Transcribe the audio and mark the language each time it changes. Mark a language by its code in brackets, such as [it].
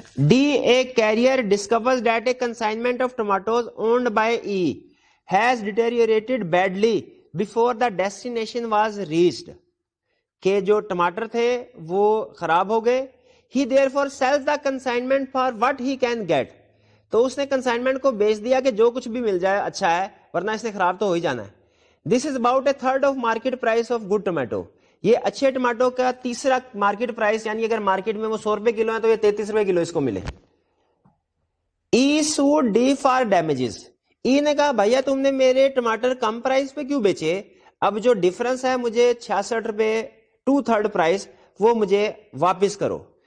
[en] D, a carrier discovers that a consignment of tomatoes owned by E has deteriorated badly before the destination was reached. [ur] کہ جو ٹماٹر تھے وہ خراب ہو گئے. [en] He therefore sells the consignment for what he can get. [ur] تو اس نے consignment کو بیچ دیا کہ جو کچھ بھی مل جائے اچھا ہے, ورنہ اس نے خراب تو ہو ہی جانا ہے. [en] This is about a third of market price of good tomato. [ur] یہ اچھے ٹماٹو کا تیسرا مارکیٹ پرائس, یعنی اگر مارکیٹ میں وہ 100 روپے کلو ہے تو یہ 33 روپے کلو اس کو ملے. [en] E sue D for damages. [ur] ای نے کہا بھیا تم نے میرے ٹماٹر کم پرائس پہ کیوں بیچے, اب جو ڈفرنس ہے مجھے 66 روپے 2/3 پرائس وہ مجھے واپس کرو.